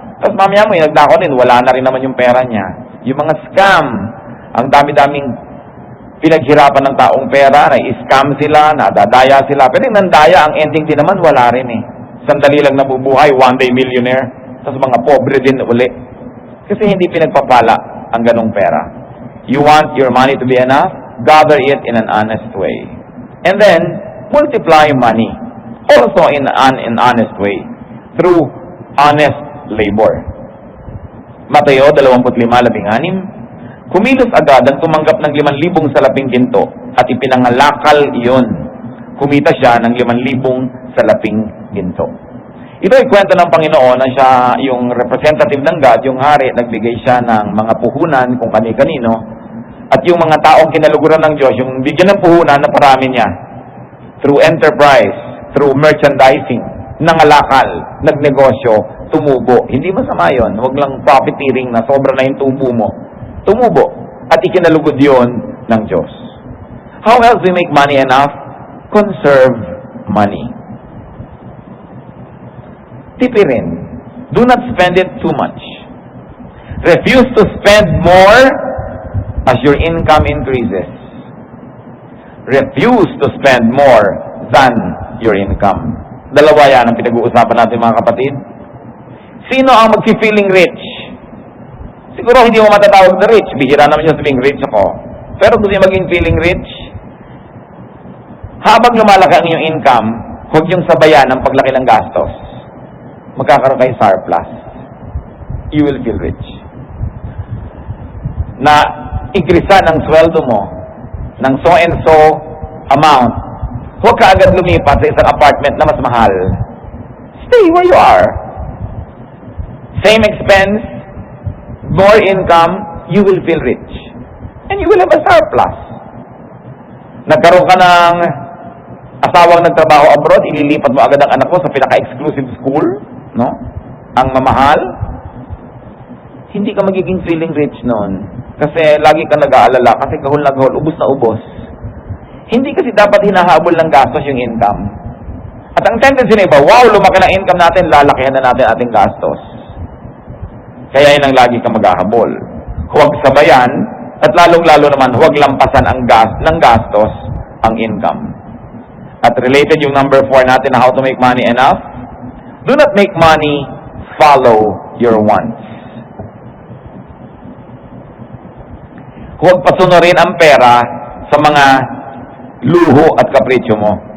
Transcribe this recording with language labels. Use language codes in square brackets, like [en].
[tl] Tapos mamaya mo, nagnakaw din, wala na rin naman yung pera niya. Yung mga scam, ang dami-daming pinaghirapan ng taong pera, na-scam sila, nadadaya sila. Pero yung nandaya, ang ending din naman, wala rin eh. Sandali lang nabubuhay, [en] one day millionaire, [tl] tapos mga pobre din uli. Kasi hindi pinagpapala ang ganong pera. [en] You want your money to be enough? Gather it in an honest way. And then, multiply money. Also in an honest way. Through honest labor. [tl] Mateo 25:16, kumilos agad ang tumanggap ng 5,000 salaping ginto at ipinangalakal iyon. Kumita siya ng 5,000 salaping ginto. Ito ay kwento ng Panginoon na siya yung representative ng God, yung hari, nagbigay siya ng mga puhunan kung kani-kanino, at yung mga taong kinaluguran ng Diyos, yung bigyan ng puhunan na parami niya, [en] through enterprise, through merchandising, [tl] nangalakal, nagnegosyo, tumubo. Hindi masama yun. Huwag lang profiteering na sobra na yung tubo mo. Tumubo. At ikinalugod yun ng Diyos. [en] How else we make money enough? Conserve money. [tl] Tipirin. [en] Do not spend it too much. Refuse to spend more as your income increases. Refuse to spend more than your income. [tl] Dalawa yan ang pinag-uusapan natin, mga kapatid. Sino ang mag-feeling rich? Siguro hindi mo matatawag na rich. Bihira naman yung sabihin, rich ako. Pero gusto yung maging feeling rich, habang lumalaki ang iyong income, huwag yung sabayan ng paglaki ng gastos. Magkakaroon kayo surplus. [en] You will feel rich. [tl] Na ikrisa ng sweldo mo ng so and so amount, huwag ka agad lumipat sa isang apartment na mas mahal. [en] Stay where you are. Same expense, more income, you will feel rich. And you will have a surplus. [tl] Nagkaroon ka ng asawang nagtrabaho abroad, ililipat mo agad ang anak mo sa pinaka-exclusive school, no? Ang mamahal. Hindi ka magiging feeling rich noon. Kasi lagi ka nag-aalala, kasi gahol na gahol, ubos na ubos. Hindi kasi dapat hinahabol ng gastos yung income. At ang tendency na iba, wow, lumaki na income natin, lalakihan na natin ating gastos. Kaya yun ang lagi ka maghahabol. Huwag sabayan, at lalong-lalo naman, huwag lampasan ng gastos ang income. At related yung number 4 natin na [en] how to make money enough, do not make money follow your wants. [tl] Huwag pasunurin ang pera sa mga luho at kapritsyo mo.